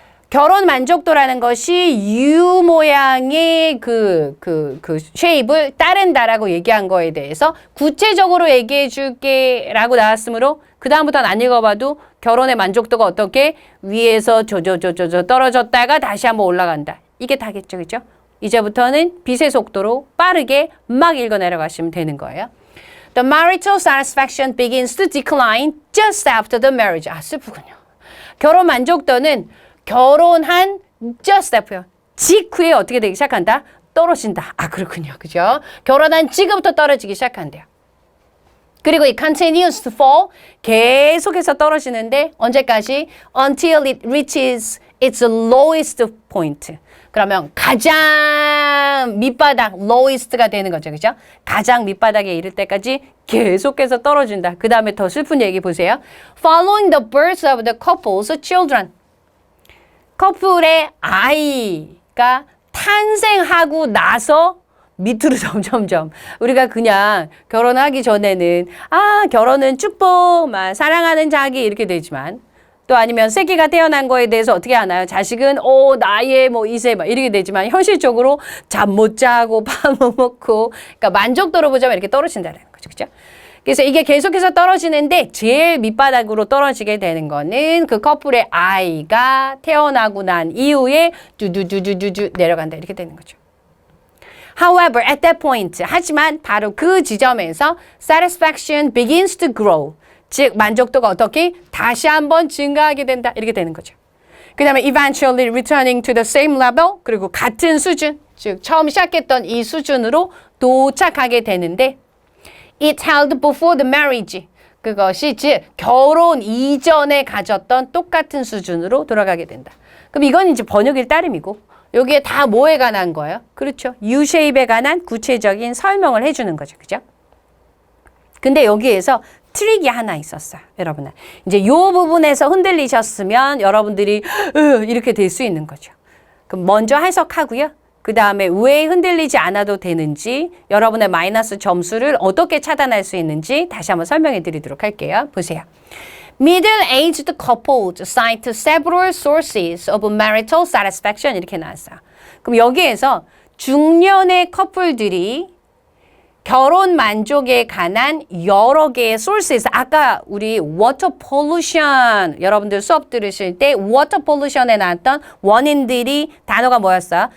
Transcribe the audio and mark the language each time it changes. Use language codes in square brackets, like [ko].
[ko] 결혼 만족도라는 것이 U 모양의 그 쉐입을 따른다라고 얘기한 거에 대해서 구체적으로 얘기해 줄게 라고 나왔으므로 그 다음부터는 안 읽어봐도 결혼의 만족도가 어떻게 위에서 떨어졌다가 다시 한번 올라간다. 이게 다겠죠. 그죠? 이제부터는 빛의 속도로 빠르게 막 읽어 내려가시면 되는 거예요. [en] The marital satisfaction begins to decline just after the marriage. [ko] 아, 슬프군요. 결혼 만족도는 결혼한 [en] just after, [ko] 직후에 어떻게 되기 시작한다? 떨어진다. 아, 그렇군요. 그죠? 결혼한 지금부터 떨어지기 시작한대요. 그리고 [en] it continues to fall. [ko] 계속해서 떨어지는데 언제까지? [en] Until it reaches its lowest point. [ko] 그러면 가장 밑바닥, lowest가 되는 거죠. 그죠? 가장 밑바닥에 이를 때까지 계속해서 떨어진다. 그 다음에 더 슬픈 얘기 보세요. [en] Following the birth of the couple's children. [ko] 커플의 아이가 탄생하고 나서 밑으로 점점점 우리가 그냥 결혼하기 전에는 결혼은 축복, 사랑하는 자기 이렇게 되지만 또 아니면 새끼가 태어난 거에 대해서 어떻게 하나요? 자식은 나의 뭐 이세 이렇게 되지만 현실적으로 잠 못 자고 밥 못 먹고 그러니까 만족도로 보자면 이렇게 떨어진다는 거죠. 그렇죠? 그래서 이게 계속해서 떨어지는데 제일 밑바닥으로 떨어지게 되는 거는 그 커플의 아이가 태어나고 난 이후에 두두두두두 내려간다 이렇게 되는 거죠. [en] However, at that point, [ko] 하지만 바로 그 지점에서 [en] satisfaction begins to grow. [ko] 즉 만족도가 어떻게 다시 한번 증가하게 된다 이렇게 되는 거죠. 그 다음에 [en] eventually returning to the same level [ko] 그리고 같은 수준 즉 처음 시작했던 이 수준으로 도착하게 되는데 [en] It held before the marriage. [ko] 그것이 즉 결혼 이전에 가졌던 똑같은 수준으로 돌아가게 된다. 그럼 이건 이제 번역일 따름이고 여기에 다 뭐에 관한 거예요? 그렇죠. U-shape에 관한 구체적인 설명을 해주는 거죠. 그죠? 근데 여기에서 트릭이 하나 있었어요. 여러분들. 이제 이 부분에서 흔들리셨으면 여러분들이 이렇게 될 수 있는 거죠. 그럼 먼저 해석하고요. 그 다음에 왜 흔들리지 않아도 되는지 여러분의 마이너스 점수를 어떻게 차단할 수 있는지 다시 한번 설명해 드리도록 할게요. 보세요. [en] Middle-aged couples cite several sources of marital satisfaction [ko] 이렇게 나왔어요. 그럼 여기에서 중년의 커플들이 결혼 만족에 관한 여러 개의 sources 아까 우리 water pollution 여러분들 수업 들으실 때 water pollution에 나왔던 원인들이 단어가 뭐였어요?